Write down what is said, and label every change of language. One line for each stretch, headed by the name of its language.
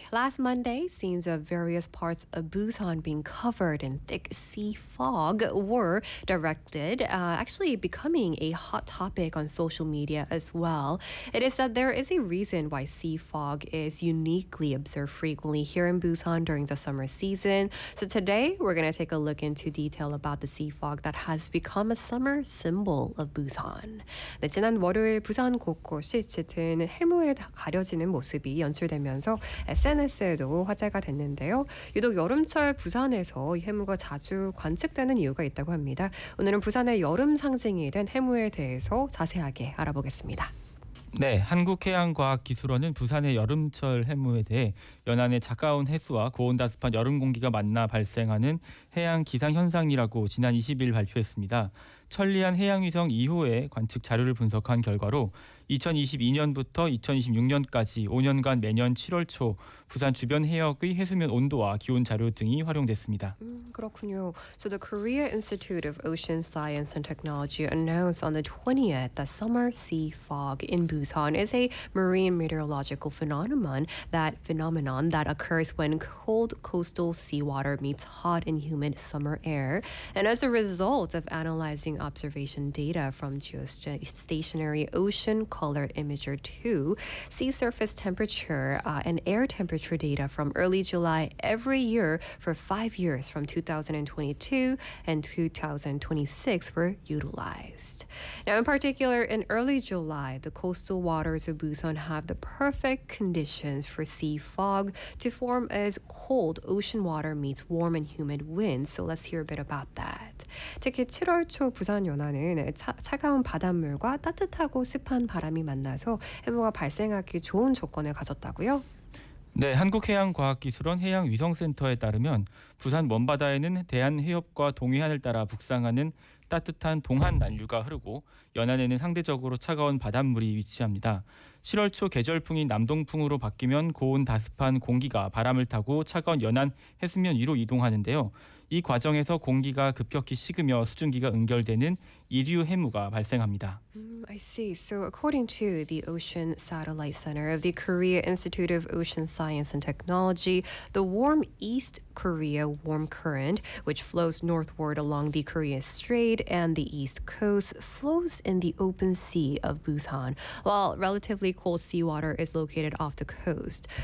English: Last Monday, scenes of various parts of Busan being covered in thick sea fog were directed, actually becoming a hot topic on social media as well. It is said there is a reason why sea fog is uniquely observed frequently here in Busan during the summer season. So today, we're going to take a look into detail about the sea fog that has become a summer symbol of Busan.
Korean: 네, 지난 월요일 부산 곳곳이 짙은 해무에 가려지는 모습이 연출되면서 SNS에도 화제가 됐는데요. 유독 여름철 부산에서 해무가 자주 관측되는 이유가 있다고 합니다. 오늘은 부산의 여름 상징이 된 해무에 대해서 자세하게 알아보겠습니다. 네, 한국해양과학기술원은 부산의 여름철 해무에 대해 연안의 차가운 해수와 고온다습한 여름 공기가 만나 발생하는 해양기상현상이라고 지난 20일 발표했습니다. 천리안 해양위성 2호의 관측 자료를 분석한 결과로 2022년부터 2026년까지 5년간 매년 7월 초 부산 주변 해역의 해수면 온도와 기온 자료 등이 활용됐습니다. 그렇군요.
English: So the Korea Institute of Ocean Science and Technology announced on the 20th that summer sea fog in Busan is a marine meteorological phenomenon that occurs when cold coastal seawater meets hot and humid summer air. And as a result of analyzing observation data from geostationary ocean color imager 2, sea surface temperature and air temperature data from early July every year for 5 years from 2022 and 2026 were utilized. Now, in particular, in early July, the coastal waters of Busan have the perfect conditions for sea fog to form as cold ocean water meets warm and humid wind. So let's hear a bit about that.
Korean: 특히 7월 초 부산 연안은 차가운 바닷물과 따뜻하고 습한 바람이 만나서 해무가 발생하기 좋은 조건을 가졌다고요? 네, 한국해양과학기술원 해양위성센터에 따르면 부산 먼바다에는 대한해협과 동해안을 따라 북상하는 따뜻한 동한 난류가 흐르고 연안에는 상대적으로 차가운 바닷물이 위치합니다. 7월 초 계절풍인 남동풍으로 바뀌면 고온 다습한 공기가 바람을 타고 차가운 연안 해수면 위로 이동하는데요. 이 과정에서 공기가 급격히 식으며 수증기가 응결되는 이류 해무가 발생합니다.
English: I see. So according to the Ocean Satellite Center of the Korea Institute of Ocean Science and Technology, the warm East Korea warm current, which flows northward along the Korea Strait and the East Coast, flows in the open sea of Busan, while relatively cold seawater is located off the coast.